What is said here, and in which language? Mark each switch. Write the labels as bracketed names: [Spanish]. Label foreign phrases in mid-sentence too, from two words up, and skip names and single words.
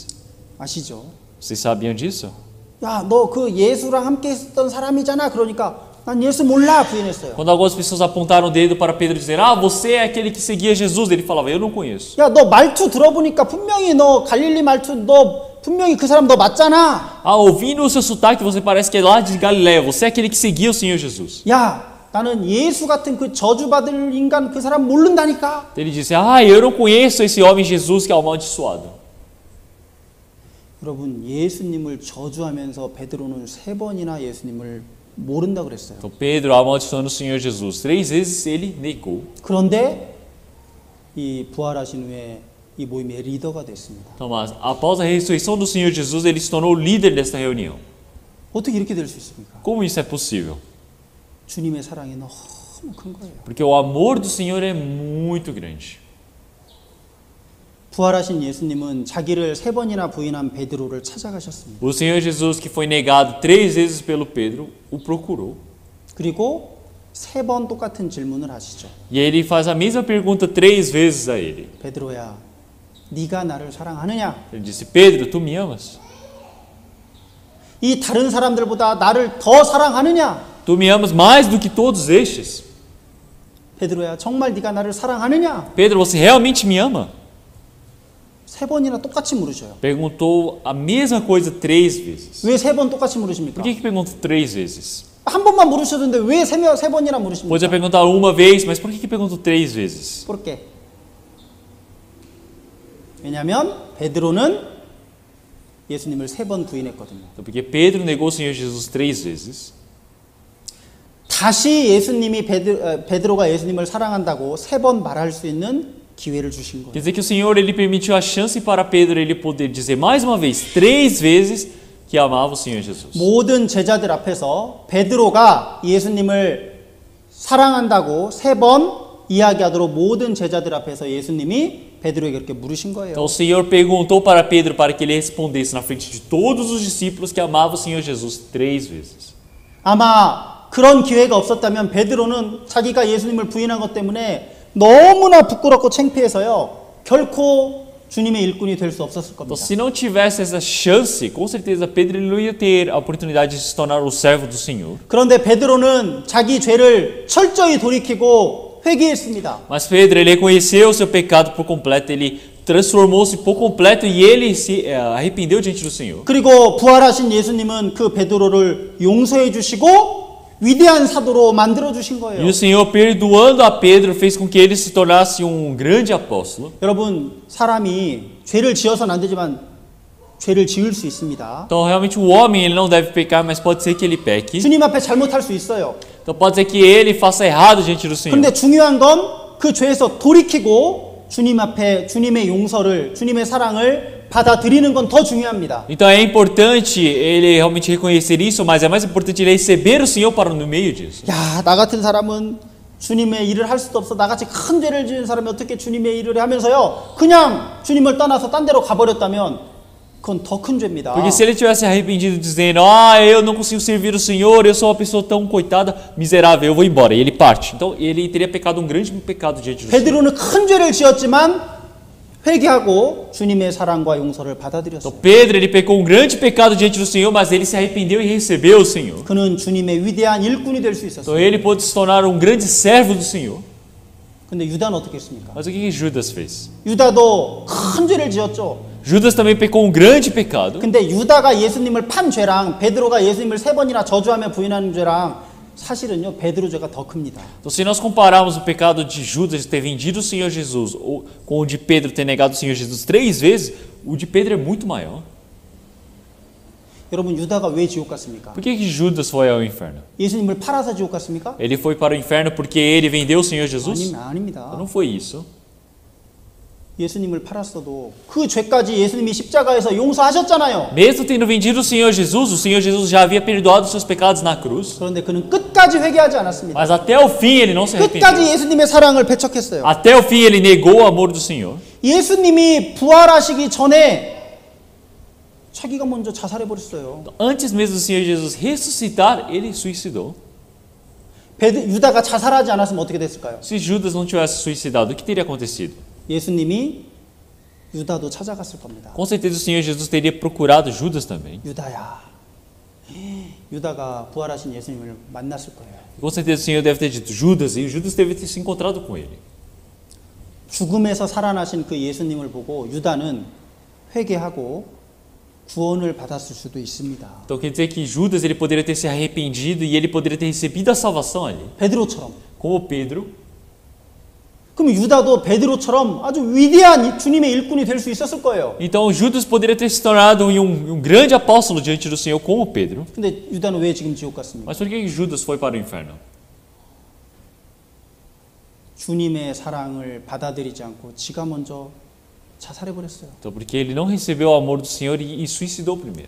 [Korean] 아시죠? [Portuguese] Vocês sabiam disso? [Korean] 야, 너 그 예수랑 함께 있었던 사람이잖아. 그러니까 난 예수 몰라 부인했어요. [Portuguese] Quando algumas pessoas apontaram o dedo para Pedro e dizer: "Ah, você é aquele que seguia Jesus", ele falava: "Eu não conheço". [Korean] 야, 너 말투 들어보니까 분명히 너 갈릴리 말투 너 분명히 그 사람 너 맞잖아. [Portuguese] Ah, ouvindo o seu sotaque, você parece que é lá de Galiléia. Você é aquele que seguia o Senhor Jesus. [Korean] 야, 나는 예수 같은 그 저주받을 인간 그 사람 모른다니까. [Portuguese] Ele disse: "Ah, eu não conheço esse homem Jesus que é amaldiçoado". [Korean] 여러분, 예수님을 저주하면서 베드로는 3번이나 예수님을 모른다 그랬어요. [Portuguese] Então Pedro, amaldiçoando o Senhor Jesus 3 vezes, ele negou. [Korean] 그런데 이 부활하신 후에 이 모임의 리더가 됐습니다. [Portuguese] Então, mas após a ressurreição do Senhor Jesus, ele se tornou o líder desta reunião. [Korean] 어떻게 이렇게 될 수 있습니까? [Portuguese] Como isso é possível? [Korean] 주님의 사랑이 너무 큰 거예요. [Portuguese] Porque o amor do Senhor é muito grande. [Korean] 부활하신 예수님은 자기를 3번이나 부인한 베드로를 찾아가셨습니다. [Portuguese] O Senhor Jesus, que foi negado 3 vezes pelo Pedro, o procurou. [Korean] 그리고 3번 똑같은 질문을 하시죠. [Portuguese] E ele faz a mesma pergunta 3 vezes a ele. [Korean] 베드로야, 네가 나를 사랑하느냐? [Portuguese] Ele disse: "Pedro, tu me amas? [Korean] 이 다른 사람들보다 나를 더 사랑하느냐? [Portuguese] Tu me amas mais do que todos estes? [Korean] 베드로야, 정말 네가 나를 사랑하느냐? [Portuguese] Pedro, você realmente me ama?" [Korean] 3번이나 똑같이 물으셔요. [Portuguese] Perguntou a mesma coisa 3 vezes. [Korean] 왜 3번 똑같이 물으십니까? [Portuguese] Por que perguntou 3 vezes? [Korean] 한 번만 물으셨는데 왜 3번이나 물으십니까? [Portuguese] Podia perguntar uma vez, mas por que perguntou 3 vezes? ¿Por qué? [Korean] 왜냐하면 베드로는 예수님을 3번 부인했거든요. [Portuguese] Então, porque Pedro negou o Senhor Jesus 3 vezes. [Korean] 다시 예수님이 베드로가 예수님을 사랑한다고 3번 말할 수 있는 기회를 주신 거예요. [Portuguese] Quer dizer que o Senhor ele permitiu a chance para Pedro ele poder dizer mais uma vez, 3 vezes, que amava o Senhor Jesus. [Korean] 모든 제자들 앞에서 베드로가 예수님을 사랑한다고 3번 이야기하도록 모든 제자들 앞에서 예수님이 베드로에게 그렇게 물으신 거예요. [Portuguese] Então o Senhor perguntou para Pedro para que ele respondesse na frente de todos os discípulos que amava o Senhor Jesus 3 vezes. [Korean] 아마 그런 기회가 없었다면 베드로는 자기가 예수님을 부인한 것 때문에 너무나 부끄럽고 창피해서요. 결코 주님의 일꾼이 될 수 없었을 겁니다. [Portuguese] Então, se não tivesse essa chance, com certeza Pedro ele não ia ter a oportunidade de se tornar o servo do Senhor. [Korean] 그런데 베드로는 자기 죄를 철저히 돌이키고 회개했습니다. [Portuguese] Mas Pedro ele reconheceu o seu pecado por completo, ele transformou-se por completo e ele se arrependeu diante do Senhor. [Korean] 그리고 부활하신 예수님은 그 베드로를 용서해 주시고 위대한 사도로 만들어 주신 거예요. [Portuguese] E o Senhor, perdoando a Pedro, fez com que ele se tornasse grande apóstolo. [Korean] 여러분, 사람이 죄를 지어서는 안 되지만 죄를 지을 수 있습니다. [Portuguese] Então, realmente, o homem ele não deve pecar, mas pode ser que ele peque. [Korean] 주님 앞에 잘못할 수 있어요. [Portuguese] Então, pode ser que ele faça errado diante do Senhor. [Korean] 그런데 중요한 건 그 죄에서 돌이키고 주님 앞에 주님의 용서를, 주님의 사랑을 받아들이는 건 더 중요합니다. [Portuguese] Então é importante ele realmente reconhecer isso, mas é mais importante ele receber o Senhor para no meio disso. [Korean] 야, 나 같은 사람은 주님의 일을 할 수도 없어. 나같이 큰 죄를 지은 사람이 어떻게 주님의 일을 하면서요. 그냥 주님을 떠나서 딴 데로 가버렸다면 그건 더 큰 죄입니다. [Portuguese] Porque se ele tivesse arrependido dizendo: "Ah, eu não consigo servir o Senhor, eu sou uma pessoa tão coitada, miserável, eu vou embora", e ele parte. Então ele teria pecado grande pecado diante do Senhor. [Korean] 베드로는 큰 죄를 지었지만 회개하고 주님의 사랑과 용서를 받아들였어요. [Portuguese] Então Pedro ele pecou grande pecado diante do Senhor, mas ele se arrependeu e recebeu o Senhor. [Korean] 그는 주님의 위대한 일꾼이 될 수 [Portuguese] Então [Korean] 있었어요. [Portuguese] ele pôde se tornar grande servo do Senhor. [Korean] 근데 유다는 어떻게 했습니까? [Portuguese] Mas o que Judas fez? [Korean] 유다도 큰 죄를 지었죠. [Portuguese] Judas também pecou um grande pecado. [Korean] 근데 유다가 예수님을 판 죄랑 베드로가 예수님을 3번이나 저주하며 부인하는 죄랑 사실은요 베드로 죄가 더 큽니다. [Portuguese] Então, se nós compararmos o pecado de Judas de ter vendido o Senhor Jesus com o de Pedro ter negado o Senhor Jesus 3 vezes, o de Pedro é muito maior. [Korean] 여러분 유다가 왜 지옥 갔습니까? [Portuguese] Por que Judas foi ao inferno? [Korean] 예수님을 팔아서 지옥 갔습니까? [Portuguese] Ele foi para o inferno porque ele vendeu o Senhor Jesus? [Korean] 아닙니다. [Portuguese] Não foi isso. [Korean] 예수님을 팔았어도 그 죄까지 예수님이 십자가에서 용서하셨잖아요. [Portuguese] Mesmo tendo vendido o Senhor Jesus já havia perdoado os seus pecados na cruz. [Korean] 그런데 그는 끝까지 회개하지 않았습니다. [Portuguese] Mas até o fim ele não se [Korean] 끝까지 [Portuguese] arrependeu. [Korean] 예수님의 사랑을 배척했어요. [Portuguese] Até o fim ele negou o amor do Senhor. [Korean] 예수님이 부활하시기 전에 자기가 먼저 자살해 버렸어요. [Portuguese] Antes mesmo do Senhor Jesus ressuscitar, ele suicidou. [Korean] 유다가 자살하지 않았으면 어떻게 됐을까요? [Portuguese] Se Judas não tivesse suicidado, o que teria acontecido? [Korean] 예수님이 유다도 찾아갔을 겁니다. [Portuguese] Com certeza o Senhor Jesus teria procurado Judas também. [Korean] 유다야. 유다가 부활하신 예수님을 만났을 거예요. [Portuguese] Com certeza o Senhor deve ter dito Judas, e Judas deve ter se encontrado com ele. [Korean] 죽음에서 살아나신 그 예수님을 보고 유다는 회개하고 구원을 받았을 수도 있습니다. [Portuguese] Então quer dizer que Judas ele poderia ter se arrependido e ele poderia ter recebido a salvação ali. [Korean] 베드로처럼. [Portuguese] Como Pedro. [Korean] 그럼 유다도 베드로처럼 아주 위대한 주님의 일꾼이 될 수 있었을 거예요. [Portuguese] Então Judas poderia ter se tornado um grande apóstolo diante do Senhor como Pedro. [Korean] 근데 유다는 왜 지금 지옥 갔습니까? [Portuguese] Mas por que Judas foi para o inferno? [Korean] 주님의 사랑을 받아들이지 않고 지가 먼저 자살해 버렸어요. [Portuguese] Então porque ele não recebeu o amor do Senhor e suicidou primeiro.